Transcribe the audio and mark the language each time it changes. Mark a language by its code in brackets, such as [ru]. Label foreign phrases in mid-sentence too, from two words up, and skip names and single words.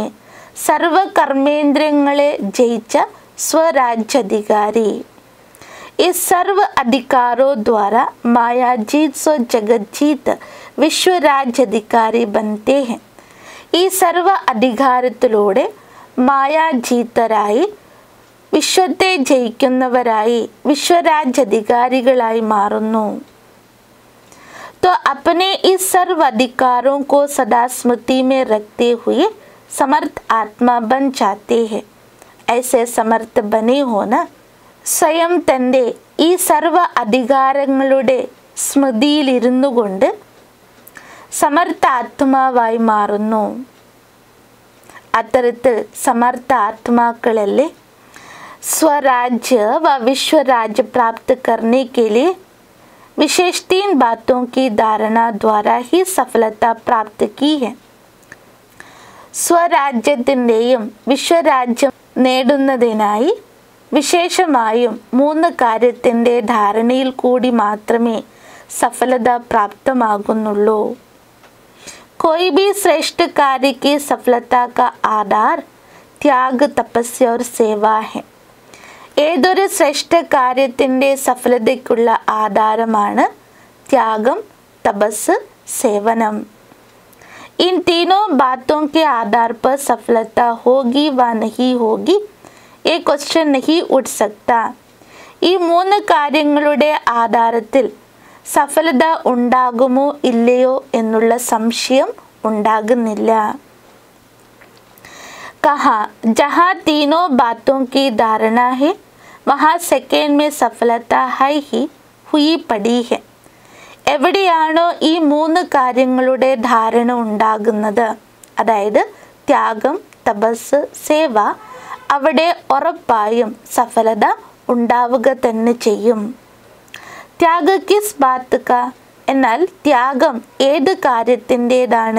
[ml] सर्व कर्मेंद्रियങ്ങളെ ജയിച്ച स्वराज्याधिकारी. [hi] इस सर्व अधिकारों द्वारा माया जीत सो जगत जीत विश्व राज्याधिकारी बनते हैं. [ml] ഈ സർവ അധികാരത്തിലൂടെ മായാജീതരായി വിശ്വത്തെ ജയിക്കുന്നവരായി വിശ്വരാജ്യാധികാരികളായി മാറുന്നു. [hi] तो अपने इस सर्व अधिकारों को सदा स्मृति में रखते हुए समर्थ आत्मा बन जाते हैं. ऐसे समर्थ बने हो ना. [ml] സ്വയം തൻ്റെ ഈ സർവ അധികാരങ്ങളുടെ സ്മൃതിയിലിരുന്നു കൊണ്ട് സമർത്ഥ ആത്മാവായി മാറുന്നു. അത്തരത്തിൽ സമർത്ഥ ആത്മാക്കളല്ലേ [hi] स्वराज्य व विश्व राज्य प्राप्त करने के लिए विशेष 3 बातों की धारणा द्वारा ही सफलता प्राप्त की है. [ml] സ്വരാജ്യത്തിൻ്റെയും വിശ്വരാജ്യം നേടുന്നതിനായി വിശേഷമായും 3 കാര്യത്തിൻ്റെ ധാരണയിൽ കൂടി മാത്രമേ സഫലത പ്രാപ്തമാകുന്നുള്ളൂ. [hi] कोई भी श्रेष्ठ कार्य की सफलता का आधार त्याग तपस्या और सेवा है. [ml] ഏതൊരു ശ്രേഷ്ഠ കാര്യത്തിൻ്റെ സഫലതയ്ക്കുള്ള ആധാരമാണ് ത്യാഗം, തപസ്, സേവനം. [hi] इन तीनों बातों के आधार पर सफलता होगी व नहीं होगी ये क्वेश्चन नहीं उठ सकता. [ml] ഈ 3 കാര്യങ്ങളുടെ ആധാരത്തിൽ സഫലത ഉണ്ടാകുമോ ഇല്ലയോ എന്നുള്ള സംശയം ഉണ്ടാകുന്നില്ല. [hi] कहा जहाँ तीनों बातों की धारणा है वहाँ सेकेंड में सफलता है ही हुई पड़ी है. [ml] എവിടെയാണോ ഈ മൂന്ന് കാര്യങ്ങളുടെ ധാരണ ഉണ്ടാകുന്നത്, അതായത് ത്യാഗം, തപസ്, സേവ, അവിടെ ഉറപ്പായും സഫലത ഉണ്ടാവുക തന്നെ ചെയ്യും. [hi] त्याग किस बात का, [ml] എന്നാൽ ത്യാഗം ഏത് കാര്യത്തിൻ്റെതാണ്?